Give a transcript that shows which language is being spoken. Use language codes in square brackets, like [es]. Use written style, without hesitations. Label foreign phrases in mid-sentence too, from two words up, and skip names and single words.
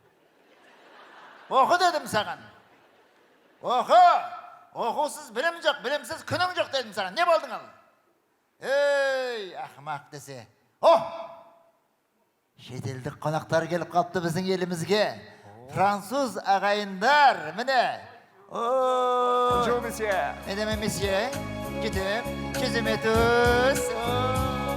[kk] Оқы дедім саған. Оқы! Оқусыз білім жоқ, білімсіз күнің жоқ дедім саған. Не болдың ал? Ей, ақымақ десе. Шетелдік қонақтар келіп қалыпты біздің елімізге. Француз ағайындар, міне. [fr] Bonjour, monsieur. Mesdames et messieurs, je vous aime tous.